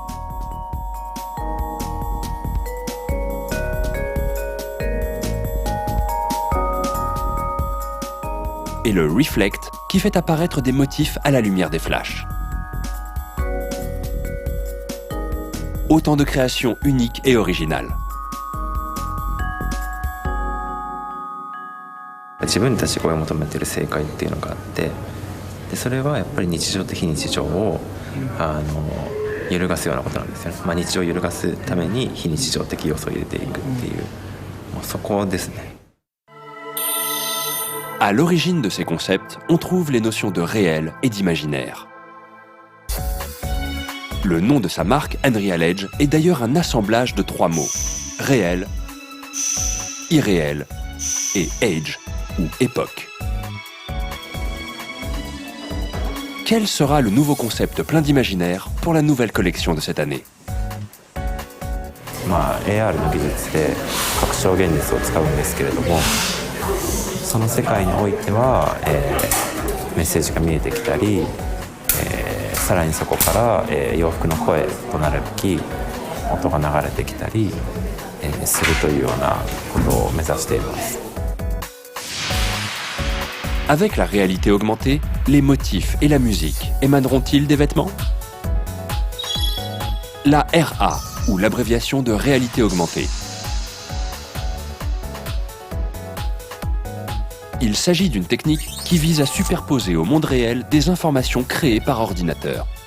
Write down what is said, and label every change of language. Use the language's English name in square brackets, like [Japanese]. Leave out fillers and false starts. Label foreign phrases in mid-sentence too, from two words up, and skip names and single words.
[French] Et le Reflect, qui fait apparaître des motifs à la lumière des flashs. Autant de créations uniques et originales. [Japanese] 自分たちが追い求めている正解っていうのがあって、でそれはやっぱり日常的非日常を揺るがすようなことなんですよね。日常を揺るがすために非日常的要素を入れていくっていう、もうそこですね。 [French] À l'origine de ces concepts, on trouve les notions de réel et d'imaginaire. Le nom de sa marque, Unreal Edge, est d'ailleurs un assemblage de 3 mots. Réel, irréel et age, ou époque. Quel sera le nouveau concept plein d'imaginaire pour la nouvelle collection de cette année? [Japanese] AR の技術で拡張現実を使うんですけれども、その世界においては、メッセージが見えてきたり、さらにそこから、洋服の声となるべき音が流れてきたり、するというようなことを目指しています。 [French] Avec la réalité augmentée, les motifs et la musique émaneront-ils des vêtements? La RA, ou l'abréviation de réalité augmentée. Il s'agit d'une technique qui vise à superposer au monde réel des informations créées par ordinateur.